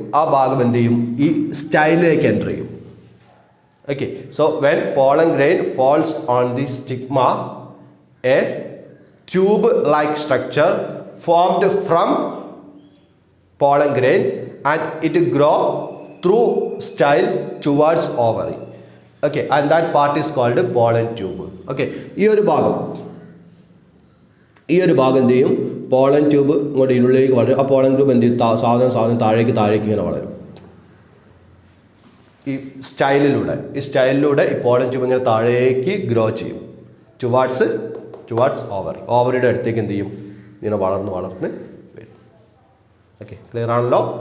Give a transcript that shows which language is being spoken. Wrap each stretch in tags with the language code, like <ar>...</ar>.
<ml>ആ ഭാഗം എന്ത് ചെയ്യും, ഈ സ്റ്റൈലിലേക്ക് എൻ്റർ ചെയ്യും.</ml> <en>Okay, so when pollen grain falls on the stigma, a tube-like structure formed from pollen grain and it grow through style towards ovary. Okay, and that part is called pollen tube.</en> <ml>Okay, ഈ ഒരു ഭാഗം എന്ത് ചെയ്യും, pollen tube ഇങ്ങോട്ട് ഇതിനുള്ളിലേക്ക് വളരും. ആ pollen tube എന്ത് ചെയ്യും, സാധനം താഴേക്ക് ഇങ്ങനെ വളരും. ഈ സ്റ്റൈലിലൂടെ ഈ പോളൻ ട്യൂബ് ഇങ്ങനെ താഴേക്ക് ഗ്രോ ചെയ്യും ടുവാർഡ്സ് ഓവറിയുടെ അടുത്തേക്ക് എന്ത് ചെയ്യും, ഇങ്ങനെ വളർന്ന് വരും. ഓക്കെ, ക്ലിയർ ആണല്ലോ.</ml>